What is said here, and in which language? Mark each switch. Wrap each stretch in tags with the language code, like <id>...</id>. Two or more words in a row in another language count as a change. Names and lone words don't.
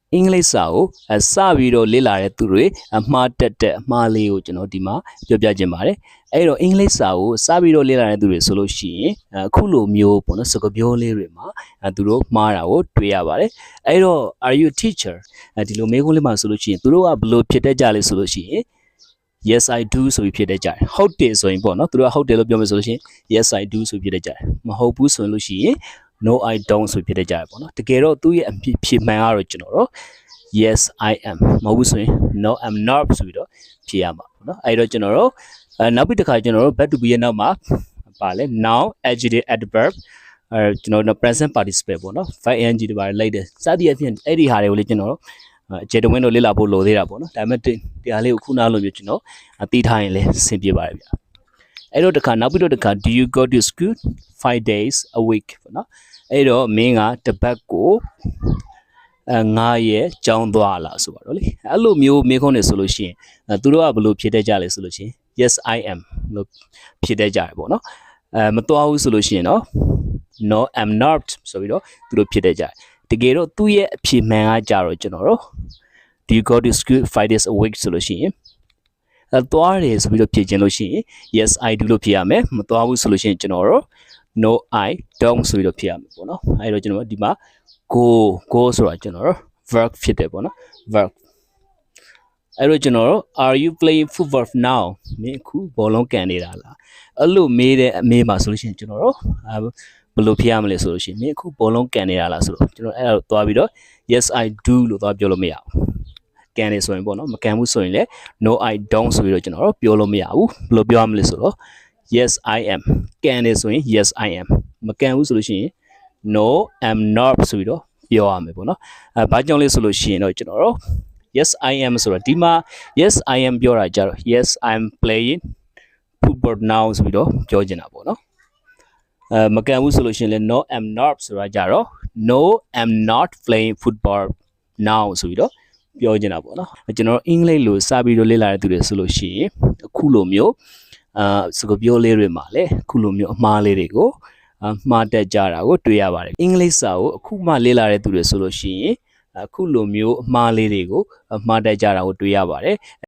<my>အင်္ဂလိပ်စာကိုစပြီးတော့လေ့လာတဲ့သူတွေအမှားတက်တဲ့အမှားလေးကိုကျွန်တော်ဒီမှာပြောပြခြင်းပါတယ်အဲ့တော့အင်္ဂလိပ်စာကိုစပြီးတော့လေ့လာတဲ့သူတွေဆိုလို့ရှိရင်အခုလိုမျိုးပေါ့နော်စကားပြောလေးတွေမှာသူတို့မှားတာကိုတွေ့ရ ပါတယ်အဲ့တော့</my> <en>are you a teacher</en> <my>ဒီလိုမေးခွန်းလေးမှာဆိုလို့ရှိရင်သူတို့ကဘလို့ဖြစ်တတ်ကြလဲဆိုလို့ရှိရင်</my> <en>yes I do</en> <my>ဆိုပြီးဖြစ်တတ်ကြတယ်ဟုတ်တယ်ဆိုရင်ပေါ့နော်သူတို့ကဟုတ်တယ်လို့ပြောမယ်ဆိုလို့ရှိရင်</my> <en>yes I do</en> <my>ဆိုပြီးဖြစ်တတ်ကြတယ်မဟုတ်ဘူးဆိုလို့ရှိရင်</my> <en>no I don't</en> <my>ဆိုဖြစ်တတ်ကြတယ်ပေါ့နော်တကယ်တော့သူ့ရဲ့အဖြစ်မှန်ကတော့ကျွန်တော်တို့</my> <en>yes I am</en> <my>မဟုတ်ဘူး ဆိုရင်</my> <en>no I'm not</en> <my>ဆိုပြီးတော့ဖြေရမှာပေါ့နော်အဲ့တော့ကျွန်တော်တို့နောက်ပြီးတစ်ခါကျွန်တော်တို့</my> <en>verb to be</en> <my>ရဲ့နောက်မှာပါလဲ</my> <en>noun adjective adverb</en> <my>ကျွန်တော်တို့</my> <en>present participle</en> <my>ပေါ့နော်</my> <en>verb ing</en> <my>တွေပါလိုက်တယ်စသည်အဖြစ်အဲ့ဒီဟာတွေကိုလေကျွန်တော်တို့ကျေတဝင်းတို့လေ့လာဖို့လိုသေးတာပေါ့နော်ဒါပေမဲ့တရားလေးကိုခုနလိုမျိုးကျွန်တော်သိထားရင်လည်းအဆင်ပြေပါတယ်ဗျအဲ့တော့တစ်ခါနောက်ပြီးတော့တစ်ခါ</my> <en>do you go to school 5 days a week</en> <my>ပေါ့နော်အဲ့တော့မင်းကတစ်ပတ်ကို 9ရက်ကြောင်းသွားလာဆိုပါတော့လေအဲ့လိုမျိုးမေးခွန်းနေဆိုလို့ရှိရင်သူတို့ကဘယ်လိုဖြေတတ်ကြလဲဆိုလို့ရှိရင်</my> <en>yes I am</en> <my>လို့ဖြေတတ်ကြတယ်ပေါ့နော်မသွားဘူးဆိုလို့ရှိရင်တော့</my> <en>no I'm not</en> <my>ဆိုပြီးတော့သူတို့ဖြေတတ်ကြတယ်တကယ်တော့သူ့ရဲ့အဖြေမှန်ကကြတော့ကျွန်တော်တို့</my> <en>do you go to school 5 days a week</en> <my>ဆိုလို့ရှိရင်သွားတယ်ဆိုပြီးတော့ဖြေခြင်းလို့ ရှိရင်</my> <en>yes I do</en> <my>လို့ဖြေရမယ်မသွားဘူးဆိုလို့ရှိရင်ကျွန်တော်တို့</my> <en>no I don't</en> <my>ဆိုပြီးတော့ဖြေရမယ်ပေါ့နော်အဲ့တော့ကျွန်တော်ဒီမှာ go ဆိုတာကျွန်တော်တို့ verb ဖြစ်တယ်ပေါ့နော် verb အဲ့တော့ကျွန်တော်တို့</my> <en>are you playing football now</en> <my>မင်းအခုဘောလုံးကန်နေတာလားအဲ့လိုမေးတဲ့အမေးမှာဆိုလို့ရှိ ရင်ကျွန်တော်တို့ဘယ်လိုဖြေရမလဲဆိုလို့ရှိရင်မင်းအခုဘောလုံးကန်နေတာလားဆိုတော့ကျွန်တော်အဲ့ဒါသွားပြီးတော့</my> <en>yes I do</en> <my>လို့သွားပြောလို့မရဘူးကန်နေဆိုရင်ပေါ့နော်မကန်ဘူးဆိုရင်လည်း</my> <en>no I don't</en> <my>ဆိုပြီးတော့ကျွန်တော်တို့ပြော လို့မရဘူးဘယ်လိုပြောရမလဲဆိုတော့</my> <en>yes I am</en> <my>ကန်နေဆိုရင်</my> <en>yes I am</en> <my>မကန်ဘူးဆိုလို့ရှိရင်</my> <en>no I'm not</en> <my>ဆိုပြီးတော့ပြောရမယ်ပေါ့နော်ဘာ ကြောင့်လဲဆိုလို့ရှိရင်တော့ကျွန်တော်တို့</my> <en>yes I am</en> <my>ဆိုတော့ဒီမှာ</my> <en>yes I am</en> <my>ပြောတာကြတော့</my> <en>yes I'm playing football now</en> <my>ဆိုပြီးတော့ပြောချင်တာပေါ့နော်မကန်ဘူးဆိုလို့ရှိရင်လည်း</my> <en>no I'm not</en> <my>ဆိုတာကြတော့</my> <en>no I'm not playing football now</en> <my>ဆိုပြီးတော့ပြောချင်တာပေါ့နော်ကျွန်တော်အင်္ဂလိပ်လိုစပြီးတော့လေ့လာတဲ့သူတွေဆိုလို့ရှိရင်အခုလိုမျိုးစကားပြောလေးတွေမှာလည်းအခုလိုမျိုးအမှားလေးတွေကိုမှားတတ်ကြတာကိုတွေ့ရပါတယ်အင်္ဂလိပ်စာကိုအခုမှလေ့လာတဲ့သူတွေဆိုလို့ရှိရင်အခုလိုမျိုးအမှားလေးတွေကိုမှားတတ်ကြတာကိုတွေ့ရပါတယ်</my>